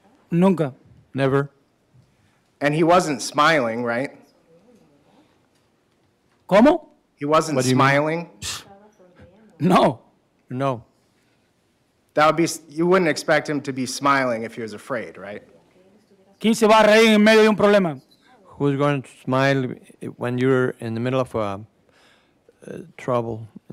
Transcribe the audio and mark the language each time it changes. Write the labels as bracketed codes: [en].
[es] Nunca. [en] Never. And he wasn't smiling, right? [es] ¿Cómo? [en] He wasn't What do you mean? smiling. [es] No. [en] No. You wouldn't expect him to be smiling if he was afraid, right? [es] ¿Quién se va a reír en medio de un problema? [en] Who's going to smile when you're in the middle of trouble?